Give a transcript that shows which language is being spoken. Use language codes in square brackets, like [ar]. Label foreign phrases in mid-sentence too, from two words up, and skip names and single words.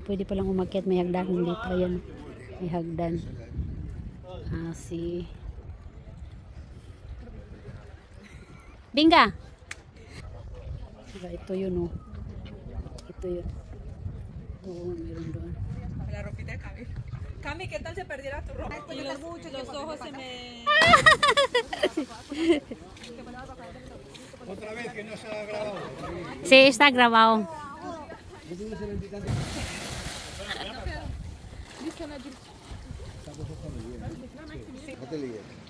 [tl] Pwede palang umakyat. May hagdan dito. Ayan. May hagdan. Si Binga! Ito yun, oh. Ito yun. Oo, meron doon. [es] La ropita de Cami. Cami, ¿qué tal se perdiera tu ropa? Y los ojos se me... Otra vez que no se ha grabado. Sí, está grabado. No te líes.